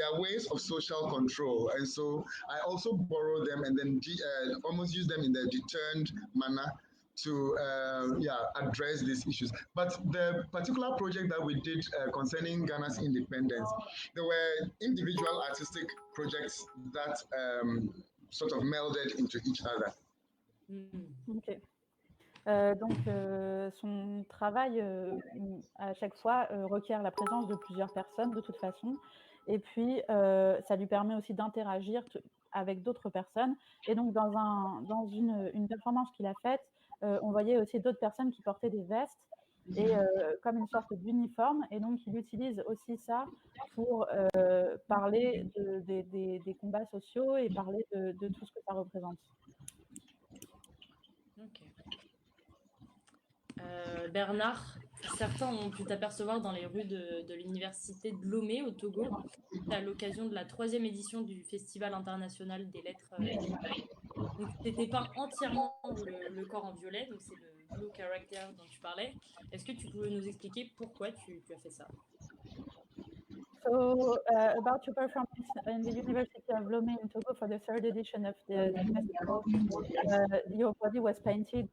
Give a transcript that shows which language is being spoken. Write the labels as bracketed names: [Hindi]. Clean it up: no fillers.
[English] They are ways of social control. And so I also borrow them and then almost use them in the deterrent manner to address these issues. But the particular project that we did concerning Ghana's independence, there were individual artistic projects that sort of melded into each other. Ok. [French] Donc, son travail, à chaque fois, requiert la présence de plusieurs personnes de toute façon. Et puis, ça lui permet aussi d'interagir avec d'autres personnes. Et donc, dans une performance qu'il a faite, on voyait aussi d'autres personnes qui portaient des vestes et comme une sorte d'uniforme. Et donc, il utilise aussi ça pour parler des combats sociaux et parler de tout ce que ça représente. Ok. Bernard, certains ont pu t'apercevoir dans les rues de l'université de Lomé au Togo à l'occasion de la 3e édition du Festival international des lettres. Donc, tu t'étais peint entièrement le corps en violet, donc c'est le [English] blue character [French] dont tu parlais. Est-ce que tu pouvais nous expliquer pourquoi tu as fait ça? [English] So, about your performance in the University of Lomé in Togo for the 3rd edition of the festival, your body was painted.